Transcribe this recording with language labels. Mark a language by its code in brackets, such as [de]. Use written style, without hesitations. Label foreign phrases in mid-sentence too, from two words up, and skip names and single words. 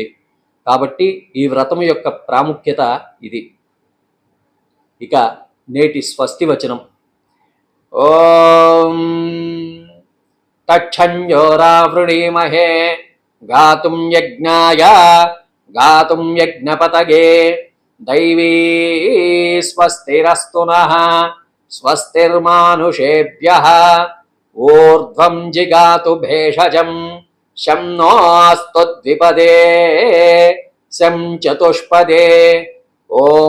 [te] కాబట్టి ఈ వ్రతం యొక్క ప్రాముఖ్యత ఇది. ఇక నేటి స్వస్తి వచనం. [sa] ఓం తచ్చంజోరావృణీమహే గాతుం యజ్ఞాయ గాతుం యజ్ఞపతగే दैवी स्वस्तिरस्तु नः स्वस्तिर्मानुषेभ्यः ऊर्ध्वं जिगातु भेषजं शं नोऽस्तु द्विपदे शं चतुष्पदे ॐ